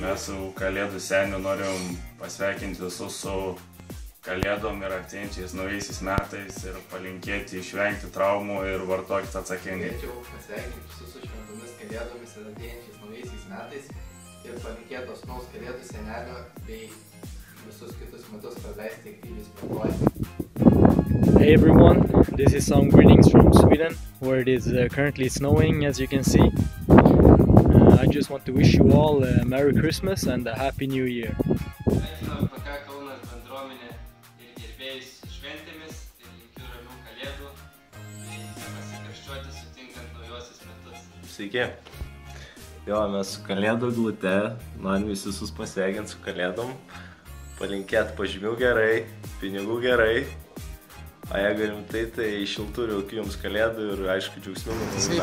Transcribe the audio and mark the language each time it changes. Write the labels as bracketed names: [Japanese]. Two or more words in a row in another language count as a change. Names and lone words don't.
[Lithuanian] Mes su kalėdų seniu norim pasveikinti visus su kalėdom ir artėjančiais naujaisiais metais ir palinkėti išvengti traumų ir vartokit atsakingai. Norėčiau pasveikinti visus su šventomis kalėdomis ir artėjančiais naujaisiais metais ir palinkėti osnaus kalėdų senelio bei visus kitus metus praleisti aktyviai sportuojant. [English] Hey everyone, this is some greetings from Sweden, where it is currently snowing, as you can see. I just want to wish you all a Merry Christmas and a Happy New Year. [Lithuanian] Sveikinu PK Kaunas bendruomenę ir gerbėjus šventėmis ir linkiu ramių kalėdų bei nepasikarščiuoti sutinkant naujosius metus. Sveiki! Jo, mes su kalėdų glute, man visus pasveikinti su kalėdom, palinkėti pažymių gerai, pinigų gerai, o jeigu rimtai, tai šiltų ir jaukių jums kalėdų ir aišku džiaugsmingų naujų metų.